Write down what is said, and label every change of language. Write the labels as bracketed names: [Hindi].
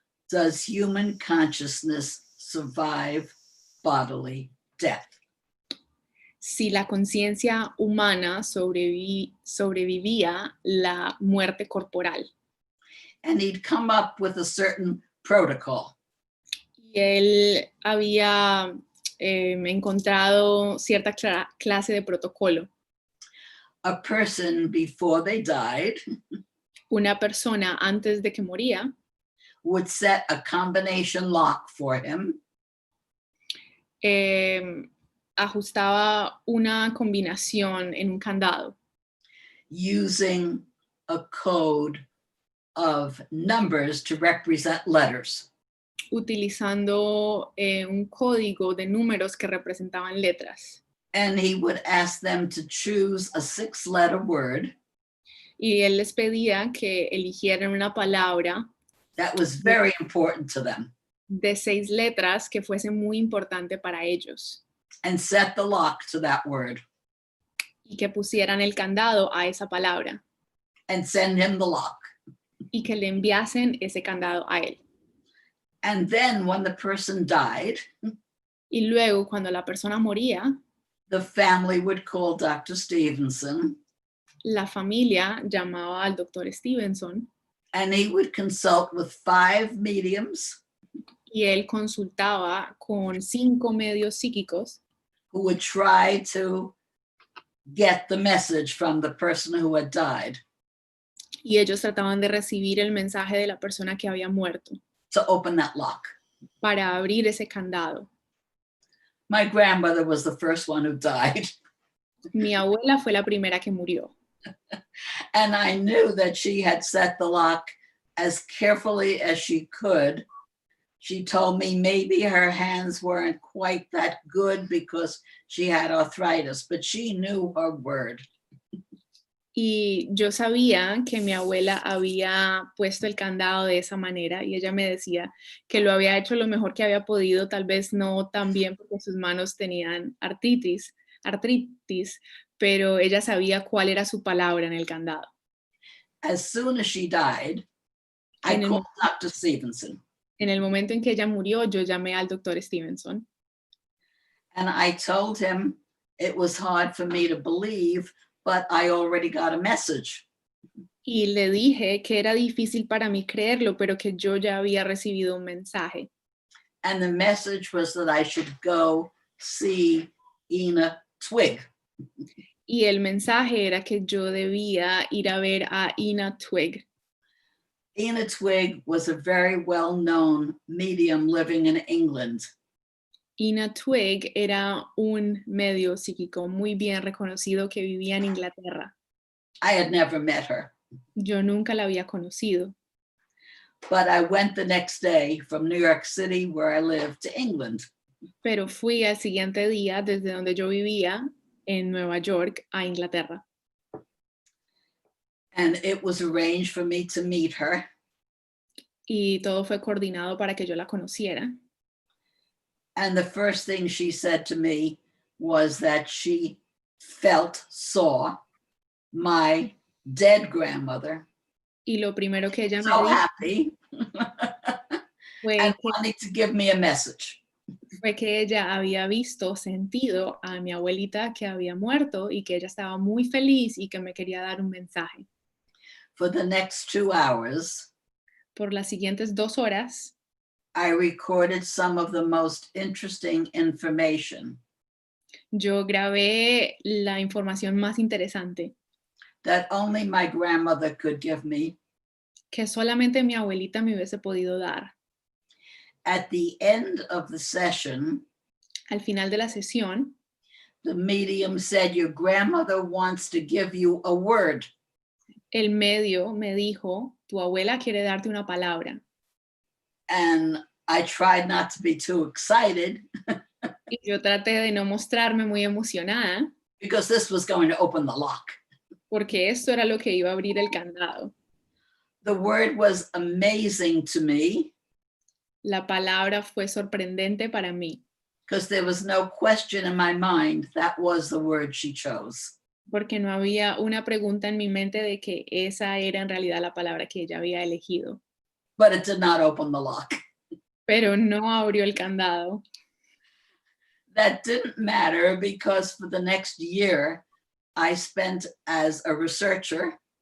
[English] Does human consciousness survive bodily death? [Spanish] Si la conciencia humana sobrevivía la muerte corporal. [English] And he'd come up with a certain protocol. [Spanish] Y él había encontrado cierta clase de protocolo. [English] A person before they died [Spanish] Una persona antes de que moría [English] would set a combination lock for him [Spanish] ajustaba una combinación en un candado [English] using a code of numbers to represent letters. [Spanish] utilizando un código de números que representaban letras. [English] And he would ask them to choose a 6-letter word [Spanish] Y él les pedía que eligieran una palabra [English] that was very important to them [Spanish] de 6 letras que fuese muy importante para ellos [English] and set the lock to that word [Spanish] y que pusieran el candado a esa palabra [English] and send him the lock. [Spanish] y que le enviasen ese candado a él. [English] And then when the person died, [Spanish] Y luego, cuando la persona moría, [English] the family would call Dr. Stevenson [Spanish] la familia llamaba al doctor Stevenson [English] and he would consult with 5 mediums [Spanish] y él consultaba con 5 medios psíquicos [English] who would try to get the message from the person who had died [Spanish] y ellos trataban de recibir el mensaje de la persona que había muerto [English] to open that lock. [Spanish] para abrir ese candado. [English] My grandmother was the first one who died. [Spanish] Mi abuela fue la primera que murió. [English] And I knew that she had set the lock as carefully as she could. She told me maybe her hands weren't quite that good because she had arthritis, but she knew her word. [Spanish] Y yo sabía que mi abuela había puesto el candado de esa manera y ella me decía que lo había hecho lo mejor que había podido, tal vez no tan bien porque sus manos tenían artritis, pero ella sabía cuál era su palabra en el candado. [English] As soon as she died, I [Spanish] En el, [English] called Dr. Stevenson [Spanish] en el momento en que ella murió, yo llamé al doctor Stevenson [English] and I told him it was hard for me to believe, but I already got a message. [Spanish] y le dije que era difícil para mí creerlo, pero que yo ya había recibido un mensaje. [English] And the message was that I should go see Ina Twig. [Spanish] Y el mensaje era que yo debía ir a ver a Ina Twig. [English] Ina Twig was a very well-known medium living in England. [Spanish] Ina Twig era un medio psíquico muy bien reconocido que vivía en Inglaterra. [English] I had never met her, [Spanish] Yo nunca la había conocido, [English] but I went the next day from New York City, where I lived, to England. [Spanish] pero fui al siguiente día desde donde yo vivía en Nueva York a Inglaterra. [English] And it was arranged for me to meet her. [Spanish] Y todo fue coordinado para que yo la conociera. [English] And the first thing she said to me was that she saw my dead grandmother [Spanish] Y lo primero que ella me [English] so [Spanish] dijo [English] happy and [Spanish] fue [English] wanting to give me a message. [Spanish] que ella había visto, sentido a mi abuelita que había muerto y que ella estaba muy feliz y que me quería dar un mensaje. [English] For the next 2 hours, [Spanish] Por las siguientes 2 horas, [English] I recorded some of the most interesting information [Spanish] yo grabé la información más interesante [English] that only my grandmother could give me. [Spanish] que solamente mi abuelita me hubiese podido dar. [English] At the end of the session, [Spanish] Al final de la sesión, [English] the medium said, your grandmother wants to give you a word. [Spanish] el medio me dijo, tu abuela quiere darte una palabra. [English] And I tried not to be too excited [Spanish] Y yo traté de no mostrarme muy emocionada [English] because this was going to open the lock. [Spanish] porque esto era lo que iba a abrir el candado. [English] The word was amazing to me [Spanish] La palabra fue sorprendente para mí [English] because there was no question in my mind that was the word she chose. [Spanish] porque no había una pregunta en mi mente de que esa era en realidad la palabra que ella había elegido. [English] But it did not open the lock. [Spanish] Pero no abrió el candado. [English] That didn't matter because for the next year, I spent as a researcher